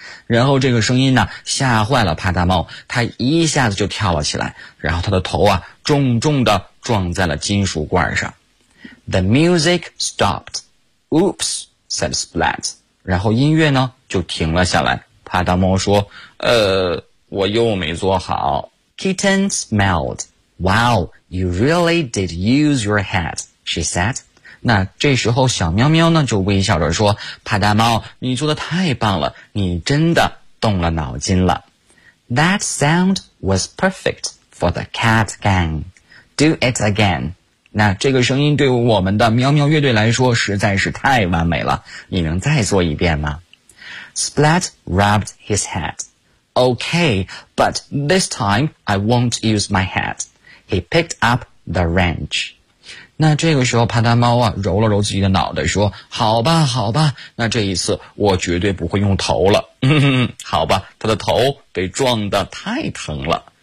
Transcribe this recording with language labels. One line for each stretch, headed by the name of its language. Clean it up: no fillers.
Chinese: 然后这个声音呢，吓坏了帕大猫，他一下子就跳了起来，然后他的头啊，重重地撞在了金属罐上。
English: The music stopped. Oops, said Splat.
Chinese: 然后音乐呢就停了下来，派大猫说我又没做好。
English: Kitten smiled. Wow, you really did use your head, she said.
Chinese: 那这时候小喵喵呢就微笑着说，派大猫你做得太棒了，你真的动了脑筋了。
English: That sound was perfect for the cat gang. Do it again.
Chinese: 那这个声音对我们的喵喵乐队来说实在是太完美了，你能再做一遍吗？
English: Splat rubbed his head. Okay, but this time I won't use my head. He picked up the wrench.
Chinese: 那这个时候帕达猫啊揉了揉自己的脑袋说，好吧好吧，那这一次我绝对不会用头了。好吧，他的头被撞得太疼了，